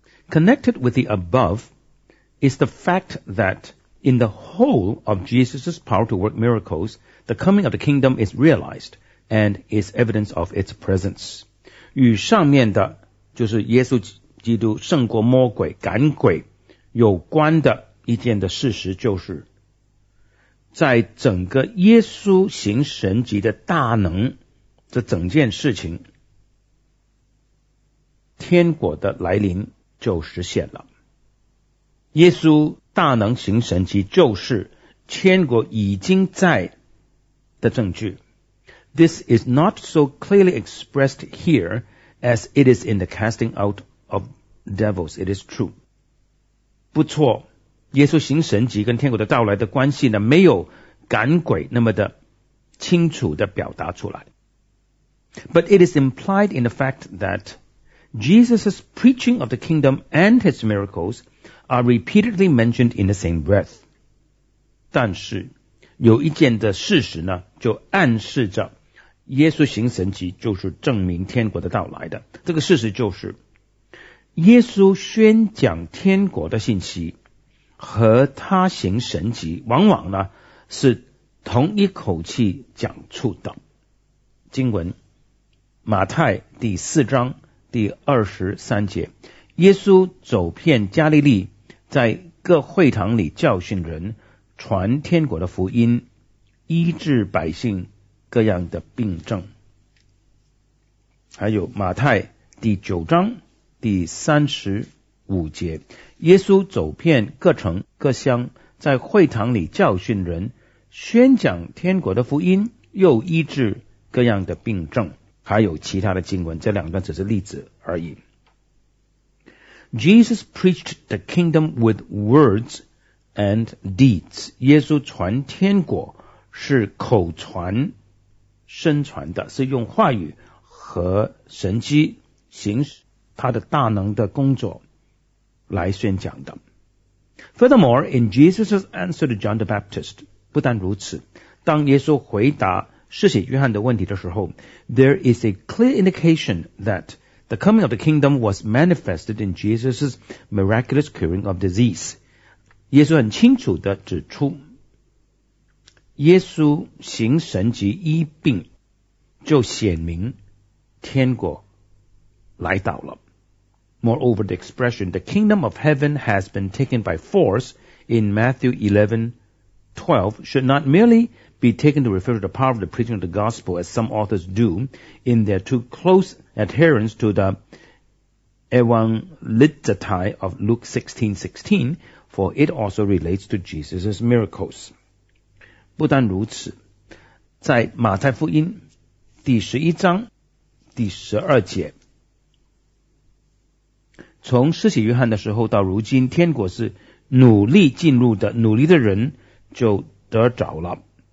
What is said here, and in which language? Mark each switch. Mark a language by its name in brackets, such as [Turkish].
[English] Connected with the above is the fact that in the whole of Jesus' power to work miracles, the coming of the kingdom is realized and is evidence of its presence. [Chinese] 与上面的就是耶稣基督胜过魔鬼赶鬼有关的一件的事实就是在整个耶稣行神迹的大能这整件事情天国的来临就实现了。耶稣大能行神迹就是天国已经在的证据。 [English] This is not so clearly expressed here as it is in the casting out of devils, it is true. [Chinese] 不错，耶稣行神迹跟天国的到来的关系呢，没有赶鬼那么的清楚的表达出来。 [English] But it is implied in the fact that Jesus' preaching of the kingdom and his miracles are repeatedly mentioned in the same breath. [Chinese] 但是有一件的事实呢，就暗示着耶稣行神迹就是证明天国的到来的。这个事实就是耶稣宣讲天国的信息和他行神迹往往呢是同一口气讲出的。经文马太第四章第23节，耶稣走遍加利利，在各会堂里教训人，传天国的福音，医治百姓各样的病症。还有马太第九章第35节，耶稣走遍各城各乡，在会堂里教训人，宣讲天国的福音，又医治各样的病症。还有其他的经文，这两段只是例子而已。 [English] Jesus preached the kingdom with words and deeds. [Chinese] 耶稣传天国是口传身传的，是用话语和神迹行他的大能的工作来宣讲的。 [English] Furthermore, in Jesus' answer to John the Baptist, [Chinese] 不但如此，当耶稣回答施洗约翰的问题的时候 [English] ，there is a clear indication that the coming of the kingdom was manifested in Jesus' miraculous curing of disease. [Chinese] 耶稣很清楚地指出，耶稣行神迹医病，就显明天国来到了。 [English] Moreover, the expression "the kingdom of heaven has been taken by force" in Matthew 11:12 should not merely be taken to refer to the power of the preaching of the gospel as some authors do in their too close adherence to the evangelizatai of Luke 16:16, for it also relates to Jesus' miracles. [Chinese] 不但如此，在马太福音第十一章第十二节，从施洗约翰的时候到如今，天国是努力进入的，努力的人就得着了。